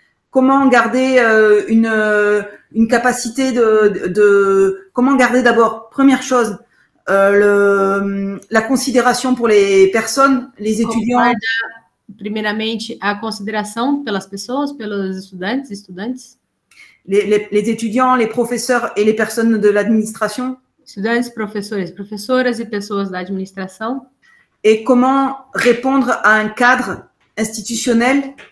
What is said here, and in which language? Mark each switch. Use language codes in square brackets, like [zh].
[fr] Comment garder une capacité comment garder d'abord, première chose, la considération pour les personnes, les étudiants. [pt] Primeiramente, a consideração pelas pessoas, pelos estudantes. [fr] Les étudiants, les professeurs et les personnes de l'administration. [pt] Estudantes, professoras e pessoas da administração. [fr] Et comment répondre à un cadre institutionnel.